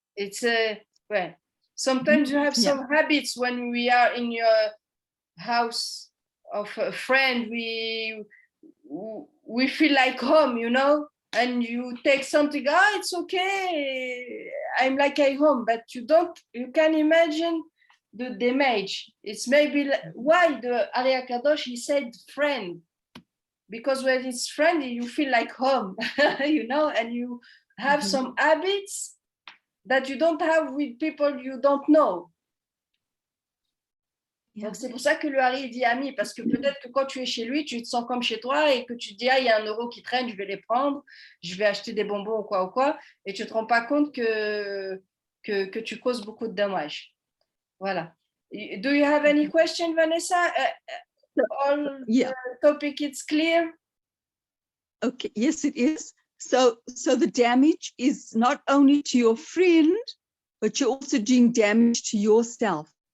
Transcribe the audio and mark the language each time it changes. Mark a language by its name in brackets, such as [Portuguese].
[English] It's well, sometimes you have some habits when we are in your house of a friend, we feel like home, you know, and you take something, it's okay, I'm like at home, but you can imagine the damage. It's maybe why the Ari Kadosh, he said friend, because when it's friend, you feel like home, you know, and you have some habits that you don't have with people you don't know. [French] Donc c'est pour ça que le Hari dit ami, parce que peut-être que quand tu es chez lui, tu te sens comme chez toi et que tu te dis, il y a €1 qui traîne, je vais les prendre, je vais acheter des bonbons ou quoi, et tu ne te rends pas compte que tu causes beaucoup de dommages. Voilà. [English] Do you have any question, Vanessa? All the topic is clear? Okay, yes, it is. So the damage is not only to your friend, but you're also doing damage to yourself.